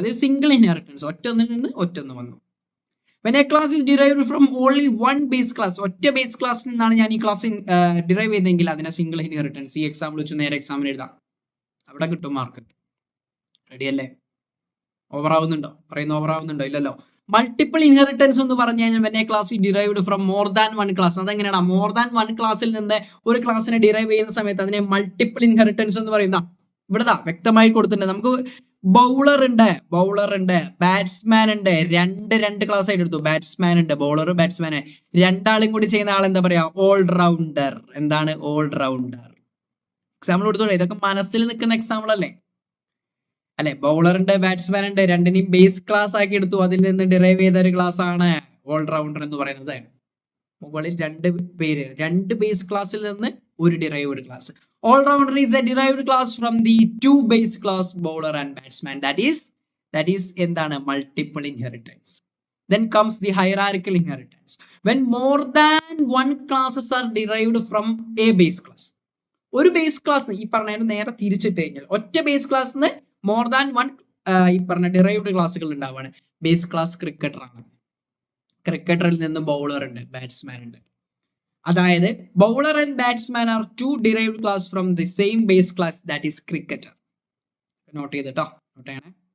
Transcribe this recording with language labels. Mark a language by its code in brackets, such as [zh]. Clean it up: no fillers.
[ml] അതായത് single inheritance, ഒറ്റൊന്നിൽ നിന്ന് ഒറ്റൊന്ന് വന്നു. [en] When a class is derived from only one base class, [ml] ഒറ്റ ബേസ് ക്ലാസ്സിൽ നിന്നാണ് ഞാൻ ഈ ക്ലാസ് ഡിറൈവ് ചെയ്തെങ്കിൽ അതിനെ സിംഗിൾ ഇൻഹെറിറ്റൻസ്. ഈ എക്സാമ്പിൾ വെച്ച് നേരെ എക്സാമിന് എഴുതാം, അവിടെ കിട്ടും മാർക്ക്. റെഡി അല്ലേ? ഓവർ ആവുന്നുണ്ടോ? ഇല്ലല്ലോ. [en] multiple inheritance [ml] എന്ന് പറഞ്ഞു കഴിഞ്ഞാൽ [en] when a class is derived from more than one class. [ml] അതെങ്ങനെയാണ്? മോർ ദാൻ വൺ ക്ലാസ്സിൽ നിന്ന് ഒരു ക്ലാസ്സിനെ ഡിറൈവ് ചെയ്യുന്ന സമയത്ത് അതിനെ മൾട്ടിപ്പിൾ ഇൻഹെറിറ്റൻസ് എന്ന് പറയുന്ന ഇവിടെ വ്യക്തമായി കൊടുത്തിട്ടുണ്ട്. നമുക്ക് ബൗളർ ഉണ്ട്, ബാറ്റ്സ്മാൻ ഉണ്ട്. രണ്ട് ക്ലാസ് ആയിട്ട് എടുത്തു. ബാറ്റ്സ്മാൻ ഉണ്ട്, ബൗളർ, ബാറ്റ്സ്മാൻ. രണ്ടാളും കൂടി ചെയ്യുന്ന ആൾ എന്താ പറയാ? ഓൾറൗണ്ടർ. എന്താണ്? ഓൾറൗണ്ടർ. എക്സാമ്പിൾ കൊടുത്തോളൂ. ഇതൊക്കെ മനസ്സിൽ നിൽക്കുന്ന എക്സാമ്പിൾ അല്ലേ? ബൗളർ ഉണ്ട്, ബാറ്റ്സ്മാൻ ഉണ്ട്, രണ്ടിനെയും ബേസ് ക്ലാസ് ആക്കി എടുത്തു. അതിൽ നിന്ന് ഡിറൈവ് ചെയ്ത ഒരു ക്ലാസ് ആണ് ഓൾറൗണ്ടർ എന്ന് പറയുന്നത്. മുകളിൽ 2 ബേസ് ക്ലാസ്സിൽ നിന്ന് ഒരു derived class. [en] All-rounder is a derived class from the 2 base class bowler and batsman. That is [ml] എന്താണ്? [en] multiple inheritance. Then comes the hierarchical inheritance. When more than one classes are derived from a base class. [ml] ഒരു base class ഈ പറഞ്ഞ നേരെ തിരിച്ചിട്ട് കഴിഞ്ഞാൽ ഒറ്റ base ക്ലാസ്സിന് more than one ഈ പറഞ്ഞ ഡിറൈവ്ഡ് ക്ലാസ്സുകൾ ഉണ്ടാവാണ്. ബേസ് ക്ലാസ് ക്രിക്കറ്റർ ആണ്. ക്രിക്കറ്ററിൽ നിന്ന് ബൗളർ ഉണ്ട്, ബാറ്റ്സ്മാൻ ഉണ്ട്. [en] അതായത് bowler and batsman are 2 derived class from the same base class, that is cricketer. [ml] Not ചെയ്തിട്ടോ, നോട്ട് ചെയ്യണേ.